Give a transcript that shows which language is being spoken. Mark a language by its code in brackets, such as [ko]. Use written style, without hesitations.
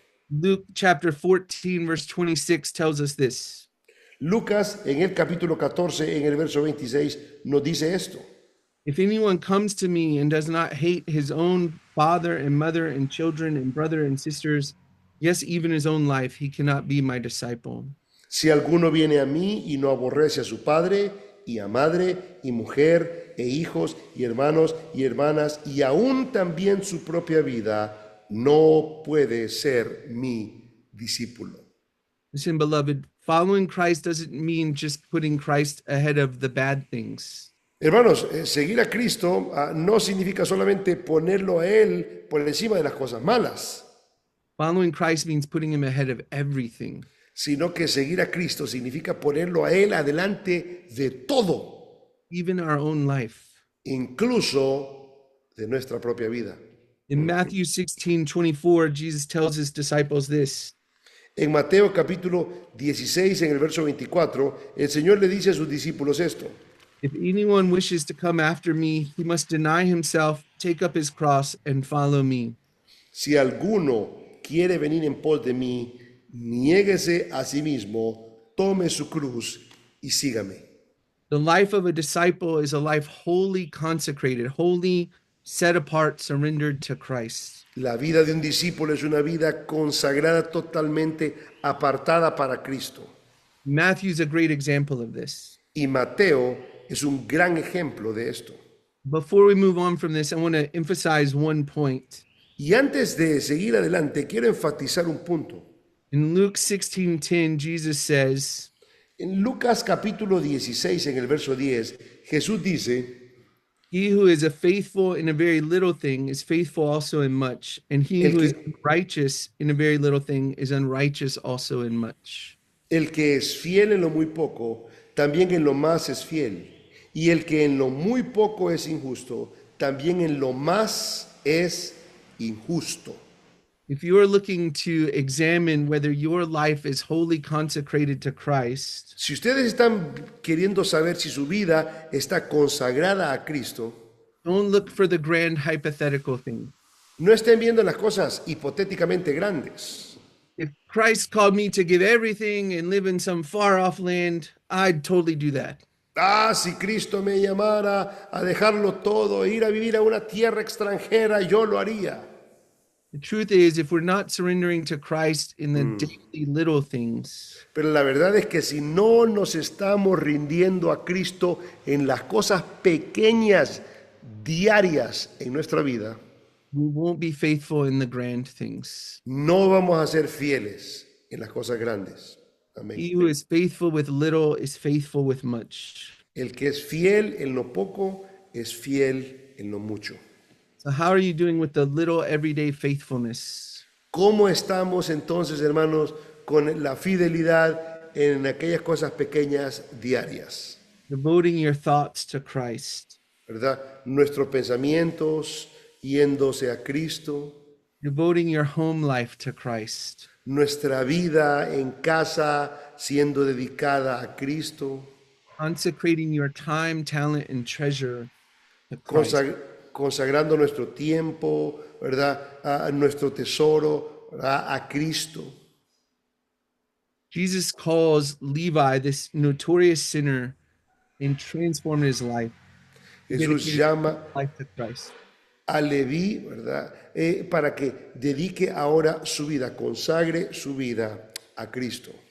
[en] Luke chapter 14, verse 26 tells us this. [es] Lucas en el capítulo 14, en el verso 26, nos dice esto. [en] If anyone comes to me and does not hate his own father and mother and children and brother and sisters, yes, even his own life, he cannot be my disciple. [es] Si alguno viene a mí y no aborrece a su padre y a madre y mujer e hijos y hermanos y hermanas y aún también su propia vida, no puede ser mi discípulo. [en] Listen, beloved, following Christ doesn't mean just putting Christ ahead of the bad things. [es] Hermanos, seguir a Cristo no significa solamente ponerlo a Él por encima de las cosas malas, [en] Following Christ means putting him ahead of everything. [es] sino que seguir a Cristo significa ponerlo a Él adelante de todo, [en] Even our own life. [es] incluso de nuestra propia vida. [en] In Matthew 16:24, Jesus tells his disciples this. [es] En Mateo capítulo 16, en el verso 24, el Señor le dice a sus discípulos esto. [en] If anyone wishes to come after me, he must deny himself, take up his cross, and follow me. [es] Si alguno quiere venir en pos de mí, niéguese a sí mismo, tome su cruz y sígame. [en] The life of a disciple is a life wholly consecrated, wholly set apart, surrendered to Christ. [es] La vida de un discípulo es una vida consagrada totalmente apartada para Cristo. [en] Matthew's a great example of this. [es] Y Mateo es un gran ejemplo de esto. [en] Before we move on from this, I want to emphasize one point. [es] Y antes de seguir adelante, quiero enfatizar un punto. [en] In Luke 16:10, Jesus says, [es] En Lucas capítulo 16, en el verso 10, Jesús dice, [en] he who is a faithful in a very little thing is faithful also in much, and he [es] El [en] who [es] que- [en] is righteous in a very little thing is unrighteous also in much. [es] el que es fiel en lo muy poco, también en lo más es fiel. Y el que en lo muy poco es injusto, también en lo más es injusto. [en] If you are looking to examine whether your life is wholly consecrated to Christ, [es] Si ustedes están queriendo saber si su vida está consagrada a Cristo, [en] don't look for the grand hypothetical thing. [es] no estén viendo las cosas hipotéticamente grandes. [en] If Christ called me to give everything and live in some far off land, I'd totally do that. [es] Si Cristo me llamara a dejarlo todo e ir a vivir a una tierra extranjera, yo lo haría. [en] The truth is, if we're not surrendering to Christ in the daily little things, [es] Pero la verdad es que si no nos estamos rindiendo a Cristo en las cosas pequeñas, diarias en nuestra vida, [en] we won't be faithful in the grand things. [es] no vamos a ser fieles en las cosas grandes. Amén. [en] He who is faithful with little is faithful with much. [es] El que es fiel en lo poco es fiel en lo mucho. [en] So, how are you doing with the little everyday faithfulness? [es] ¿Cómo estamos entonces, hermanos, con la fidelidad en aquellas cosas pequeñas diarias? [en] Devoting your thoughts to Christ, [es] ¿Verdad? Nuestros pensamientos yéndose a Cristo, [en] devoting your home life to Christ, [es] nuestra vida en casa siendo dedicada a Cristo, [en] consecrating your time, talent, and treasure to Christ. [es] consagrando nuestro tiempo, ¿verdad? A nuestro tesoro, ¿verdad? A Cristo. [en] Jesus calls Levi, this notorious sinner, and transformed his life. [es] Jesús llama [en] Life to Christ. [es] a Leví, ¿verdad? Para que dedique ahora su vida, consagre su vida a Cristo.